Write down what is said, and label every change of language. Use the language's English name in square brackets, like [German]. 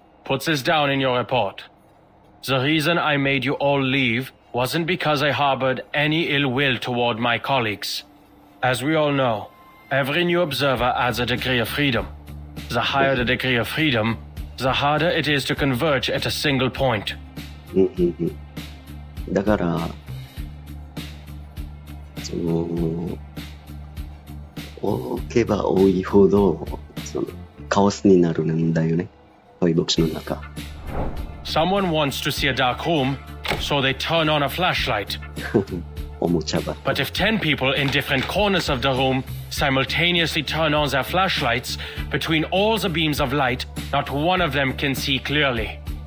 [English] Put this down in your report. The reason I made you all leave wasn't because I harbored any ill will toward my colleagues. As we all know, every new observer adds a degree of freedom. The higher the degree of freedom, the harder it is to converge at a single point. [Japanese] だからその多けば多いほどそのカオスになるんだよね。トイボックスの中。 [English] Someone wants to see a dark room, so they turn on a flashlight. [Japanese] おもちゃば。 [English] But if 10 people in different corners of the room simultaneously turn on their flashlights, between all the beams of light, not one of them can see clearly.